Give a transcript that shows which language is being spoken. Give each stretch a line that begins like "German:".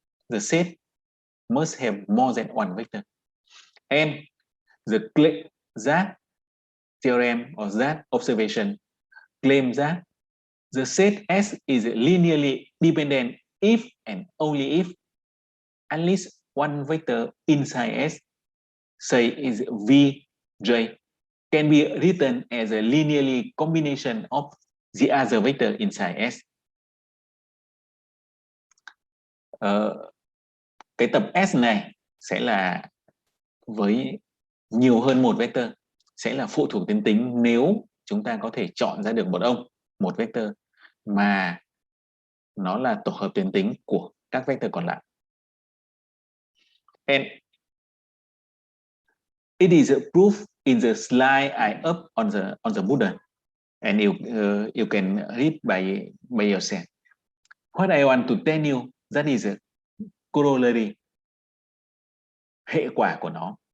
English: The set must have more than one vector, and that theorem or that observation claims that the set S is linearly dependent if and only if at least one vector inside S, say is Vj, can be written as a linearly combination of the other vector inside S.
Vietnamese: Cái tập S này sẽ là với nhiều hơn một vector, sẽ là phụ thuộc đến tính nếu chúng ta có thể chọn ra được một vector mà nó là tổ hợp tuyến tính của các vector còn lại.
English: And it is a proof in the slide I up on the Moodle, and you can read by yourself. What I want to tell you, that is a corollary,
Vietnamese: hệ quả của nó.